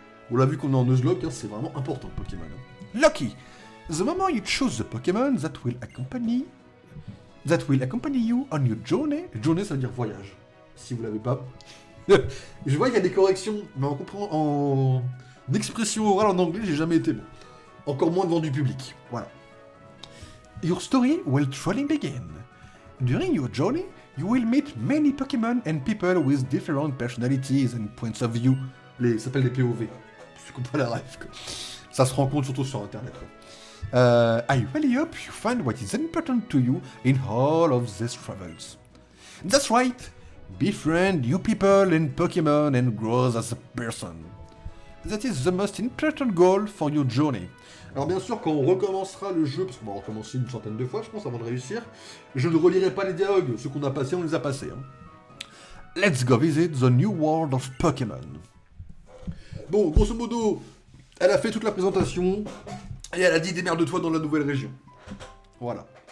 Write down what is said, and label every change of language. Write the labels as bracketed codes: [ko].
[fr] On l'a vu qu'on est en Nuzlocke, hein, c'est vraiment important le Pokémon. Hein. Lucky! [en] The moment you choose the Pokémon that will accompany you on your journey. [fr] Journey, ça veut dire voyage. Si vous l'avez pas. Je vois qu'il y a des corrections, mais en expression orale en anglais, j'ai jamais été bon. Encore moins devant du public. [en] Voilà. Your story will truly begin. During your journey, you will meet many Pokémon and people with different personalities and points of view. [fr] Ça s'appelle des POV. Je comprends pas la rêve, quoi. Ça se rencontre surtout sur Internet, quoi. [en] I really hope you find what is important to you in all of these travels. That's right. Befriend new people and Pokémon and grow as a person. That is the most important goal for your journey. [fr] Alors bien sûr, quand on recommencera le jeu, parce qu'on va recommencer une centaine de fois, je pense, avant de réussir, je ne relirai pas les dialogues. Ceux qu'on a passés, on les a passés. Hein. [en] Let's go visit the new world of Pokémon. [fr] Bon, grosso modo, elle a fait toute la présentation, et elle a dit démerde-toi dans la nouvelle région. Voilà.